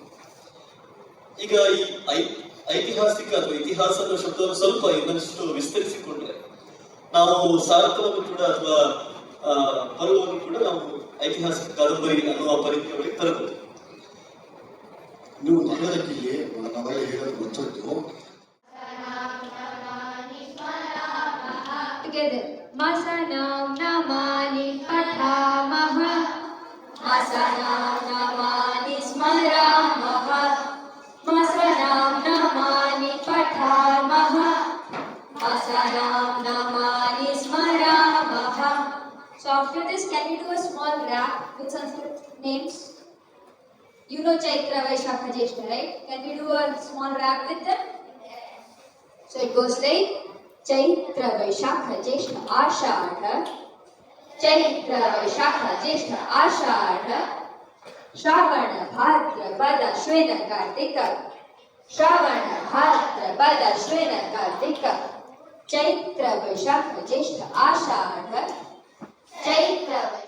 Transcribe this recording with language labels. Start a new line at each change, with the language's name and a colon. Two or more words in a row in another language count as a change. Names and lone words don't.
Kannada: ಈಗ ಈ ಐತಿಹಾಸಿಕ ಅಥವಾ ಇತಿಹಾಸ ಅನ್ನೋ ಶಬ್ದವನ್ನು ಸ್ವಲ್ಪ ಇನ್ನಷ್ಟು ವಿಸ್ತರಿಸಿಕೊಂಡ್ರೆ, ನಾವು ಸಾರ್ಥವನ್ನು ಕೂಡ ಅಥವಾ ಪರ್ವವನ್ನು ಕೂಡ ನಾವು ಐತಿಹಾಸಿಕ ಕಾದಂಬರಿ ಅನ್ನುವ ಪರಿಧಿಯೊಳಗೆ ತರಬಹುದು. ನೀವು ನಗರಕ್ಕೆ ನಾವೆಲ್ಲ ಹೇಳೋದು ಗೊತ್ತಿತ್ತು.
Sanskrit: मासानां नामानि पठामः, मासानां नामानि स्मरामः, मासानां नामानि पठामः, मासानां नामानि स्मरामः.
English: So after this, can you do a small rap with Sanskrit names? You know Chaitra, Vaishakha, Jyeshtha, right? Can we do a small rap with them? So it goes like Chaitra, Vaishakha, Jyeshtha, Ashadha, Chaitra, Vaishakha, Jyeshtha, Ashadha, Shravana, Bhadrapada, Shvena, Kartika, Shravana, Bhadrapada, Shvena, Kartika, Chaitra, Vaishakha, Jyeshtha, Ashadha, Chaitra,